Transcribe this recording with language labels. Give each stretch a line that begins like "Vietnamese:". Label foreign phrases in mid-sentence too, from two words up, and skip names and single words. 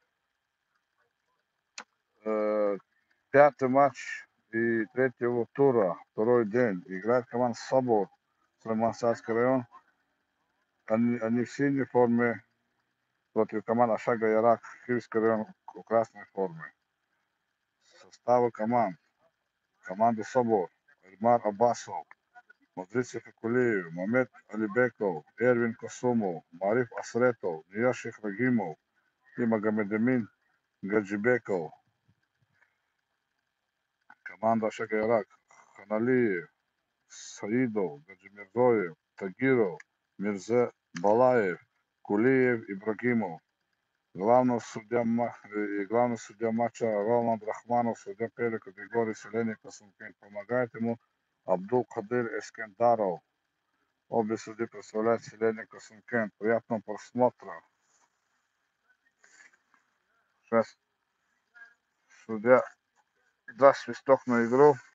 Russian: Пятый матч и третьего тура, второй день. Играет команда Собор, Сулейман-Старский район. Они в синей форме против команды Ашага Ярак, Киевский район в красной форме. Составы команд. Команда Собор. Эльмар Аббасов, Мадрид Сефикулиев, Мамед Алибеков, Эрвин Косумов, Мариф Асретов, Нияших Рагимов и Магомедамин Гаджибеков. Команда Ашага Ярак. Ханалиев, Саидов, Гаджимирзоев, Тагиров, Мирзе Балаев, Кулиев, Ибрагимов. Главный судья матча Роланд Рахманов, судья первой категории селения Косункент. Помогает ему Абдул Кадир Эскендаров. Обе судьи представляют селение Косункент. Приятного просмотра. Сейчас судья даст свисток на игру.